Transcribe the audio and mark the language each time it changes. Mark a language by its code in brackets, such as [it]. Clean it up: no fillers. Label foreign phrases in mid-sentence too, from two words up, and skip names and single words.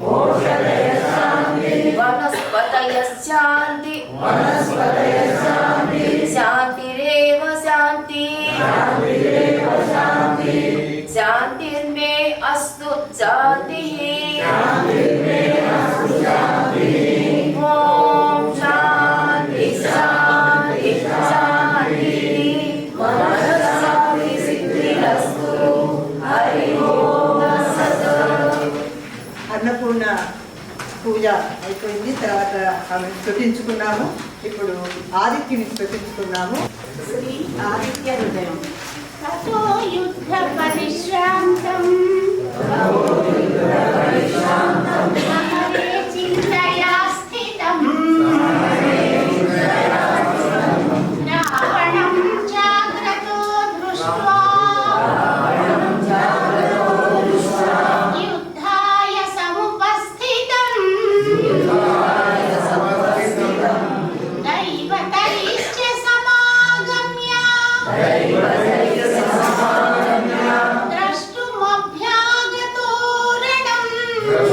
[sa] वनस्पतयः शान्ति शान्तिरेव शान्ति शान्तिर्मे अस्तु शान्तिः ॐ शान्ति शान्ति शान्तिः मनस्सापि सिद्धिरस्तु हरि ओम तत्सत् [te] అన్నపూర్ణ పూజ అయిపోయింది. తర్వాత ఆమెను స్తుతించుకున్నాము. ఇప్పుడు ఆదిత్యుని స్తుతించుకున్నాము. [sa] श्री आदित्य हृदय ततो युद्ध परिश्रांतं महरे चिन्तया स्थितं रावणं जाग्रतो दृष्ट्वा युद्धाय समुपस्थितं दैवतैश्च समागम्य द्रष्टुमभ्यागतो रणम्